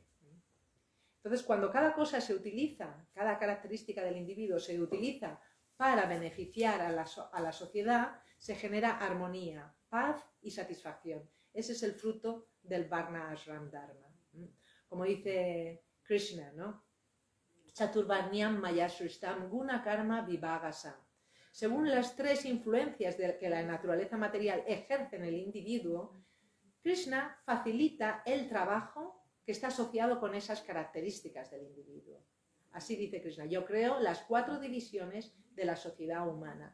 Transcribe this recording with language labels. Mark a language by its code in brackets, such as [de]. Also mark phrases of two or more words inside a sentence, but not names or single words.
[es] Entonces, cuando cada cosa se utiliza, cada característica del individuo se utiliza para beneficiar a la sociedad, se genera armonía, paz y satisfacción. Ese es el fruto del [sa] वर्ण आश्रम धर्म. [es] Como dice Krishna, ¿no? [sa] चातुर्वर्ण्यं मया सृष्टं गुण कर्म विभागशः. [es] Según las tres influencias que la naturaleza material ejerce en el individuo, Krishna facilita el trabajo que está asociado con esas características del individuo. Así dice Krishna: yo creo las 4 divisiones de la sociedad humana.